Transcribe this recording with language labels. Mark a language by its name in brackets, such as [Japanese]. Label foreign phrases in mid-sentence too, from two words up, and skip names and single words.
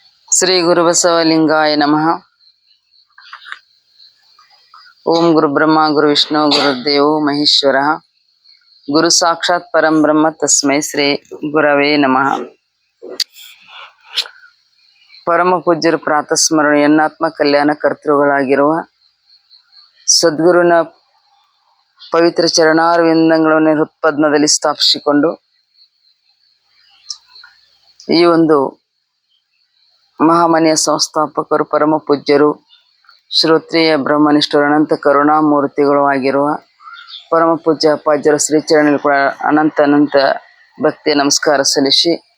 [Sanskrit] ಶ್ರೀ ಗುರುಬಸವಲಿಂಗಾಯ ನಮಃ. ಓಂ ಗುರು ಬ್ರಹ್ಮ ಗುರು ವಿಷ್ಣು ಗುರುದೇವೋ ಮಹೇಶ್ವರ. ಗುರು ಸಾಕ್ಷಾತ್ ಪರಂ ಬ್ರಹ್ಮ ತಸ್ಮೈ ಶ್ರೀ ಗುರವೇ ನಮಃ. [Kannada] ಪರಮ ಪೂಜ್ಯರು ಪ್ರಾತಸ್ಮರಣ ಎನ್ನಾತ್ಮ ಕಲ್ಯಾಣ ಕರ್ತೃಗಳಾಗಿರುವ ಸದ್ಗುರುನ ಪವಿತ್ರ ಚರಣಾರವಿಂದಗಳನ್ನು ಹೃತ್ಪದ್ಮದಲ್ಲಿ ಸ್ಥಾಪಿಸಿಕೊಂಡು ಈ ಒಂದು ಮಹಾಮನೆಯ ಸಂಸ್ಥಾಪಕರು ಪರಮ ಪೂಜ್ಯರು ಶ್ರೋತ್ರಿಯ ಬ್ರಹ್ಮನಿಷ್ಠರು ಅನಂತ ಕರುಣಾಮೂರ್ತಿಗಳು ಆಗಿರುವ ಪರಮ ಪೂಜ್ಯ ಅಪ್ಪಾಜ್ಯರ ಶ್ರೀಚರಣದಲ್ಲಿ ಕೂಡ ಅನಂತ ಭಕ್ತಿ ನಮಸ್ಕಾರ ಸಲ್ಲಿಸಿ